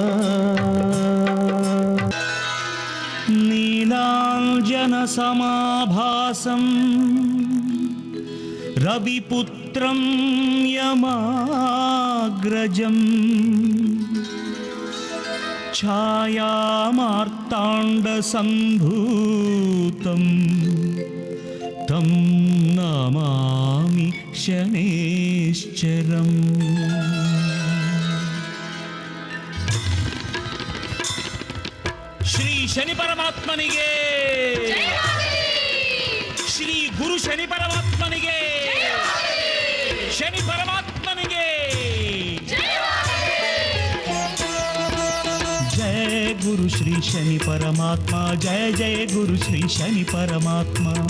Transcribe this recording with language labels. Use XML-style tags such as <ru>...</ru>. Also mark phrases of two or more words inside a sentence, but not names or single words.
<sa>ನೀಲಾಂಜನ ಸಮಾಭಾಸಂ ರವಿಪುತ್ರಂ ಯಮಾಗ್ರಜಂ ಛಾಯಾಮಾರ್ತಾಂಡ ಸಂಭೂತಂ ತಂ ನಮಾಮಿ ಶನೇಶ್ಚರಂ.</sa> <kn>ಶ್ರೀ ಶನಿ ಪರಮಾತ್ಮನಿಗೆ, ಶ್ರೀ ಗುರು ಶನಿ ಪರಮಾತ್ಮನಿಗೆ, ಶನಿ ಪರಮಾತ್ಮನಿಗೆ ಜಯ ಗುರು ಶ್ರೀ ಶನಿ ಪರಮಾತ್ಮ ಜಯ ಜಯ ಗುರು ಶ್ರೀ ಶನಿ ಪರಮಾತ್ಮ</kn>